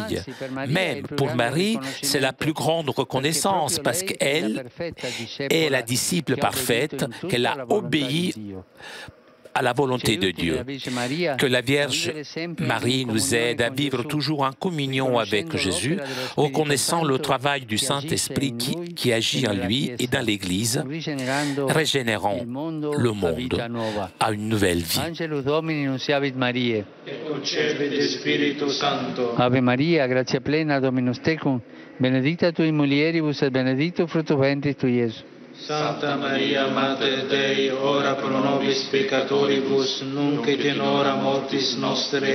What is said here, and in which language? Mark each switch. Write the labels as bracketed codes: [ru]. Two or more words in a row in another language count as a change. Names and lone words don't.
[fr] Même pour Marie, c'est la plus grande reconnaissance parce qu'elle est la disciple parfaite, qu'elle a obéi à la volonté de Dieu. Que la Vierge Marie nous aide à vivre toujours en communion avec Jésus, reconnaissant le travail du Saint-Esprit qui agit en lui et dans l'Église, régénérant le monde à une nouvelle vie. [la] Ave Maria, gratia plena, Dominus tecum, benedicta tui mulieribus et benedictus fructus ventris tui, Iesus. Santa Maria, Mater Dei, ora pro nobis peccatoribus, nunc et in hora mortis nostre.